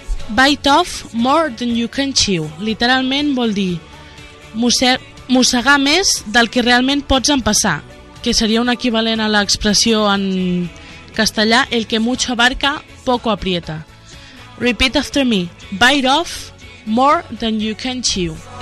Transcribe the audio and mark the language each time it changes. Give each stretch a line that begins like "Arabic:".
English: Bite off more than you can chew.
Catalan: Literalment vol dir mossegar més del que realment pots empassar, que seria un equivalent a l'expressió en castellà
Spanish: el que mucho abarca, poco aprieta.
English: Repeat after me. Bite off more than you can chew.